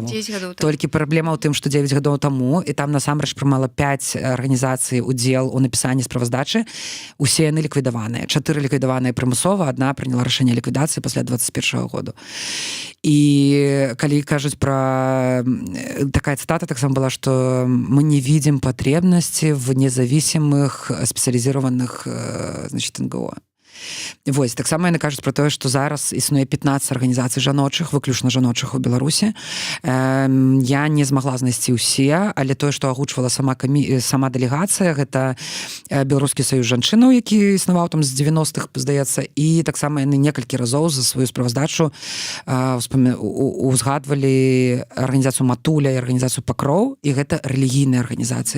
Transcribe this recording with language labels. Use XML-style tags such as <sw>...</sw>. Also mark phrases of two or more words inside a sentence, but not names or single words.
<be>Толькі праблема ў тым, што 9 гадоў таму, і там насамрэч прымала 5 арганізацый удзел у напісанні справаздачы, усе яны ліквідаваныя. 4 ліквідаваныя прымусова, адна прыняла рашэнне ліквідацыі пасля 21 году. І калі кажуць пра такая цитата таксама была,</be> <ru>что мы не видим потребности в независимых специализированных, значит, НГО.</ru> <be>Вось, таксама яны кажуць пра тое, што зараз існуе 15 арганізацый жаночых, выключна жаночых у Беларусі. Я не змагла знайсці ўсе, але тое, што агучвала сама дэлегацыя, гэта Беларускі саюз жанчынаў, які існаваў там з 90-х, здаецца, і таксама яны некалькі разоў за сваю справаздачу узгадвалі арганізацыю Матуля і арганізацыю Пакроў, і гэта рэлігійныя арганізацыі.</be>